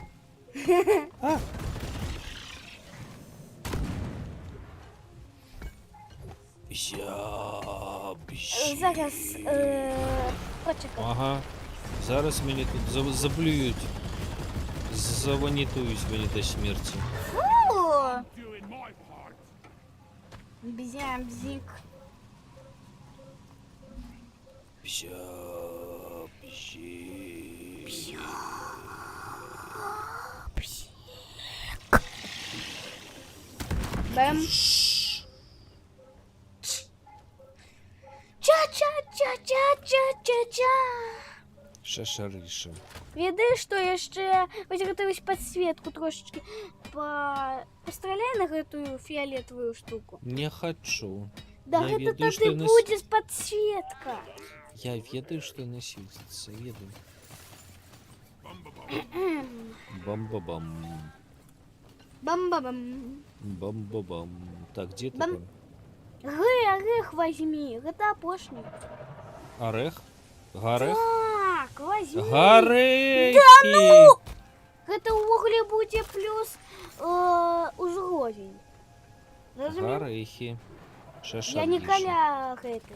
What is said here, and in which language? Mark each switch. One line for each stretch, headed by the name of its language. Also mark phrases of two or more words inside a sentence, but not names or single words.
Ukrainian: Зараз почекай. Ага. Зараз мені тут заблюють. Заванітують мені до смерті. Фу!
English: Doing my part. Бзя-бзик. Пся, пси. Бэм. Ча-ча-ча-ча-ча-ча-ча. Шашарыша.
Belarusian: Ведаеш, што яшчэ вось гэтую вось падсветку трошечки пастраляй на гэтую фіялетавую штуку. Не хочу. Да Я гэта ведаю, што тады яна будзе падсветка. Я ведаю, што яна свеціцца, ведаю. Бам-ба-бам. Бам-бам. Бам-ба-бам.
Russian: Так, где ты Бам. там? Орех возьми,
Belarusian: гэта апошні.
Russian: Орех? Гарех? Так, возьми.
Belarusian: Гарехи!
Russian: Да ну!
Belarusian: Гэта ўвогуле будзе плюс узровень. Разумеў? Гарехи. Шаша Я не Риша. каля гэтай.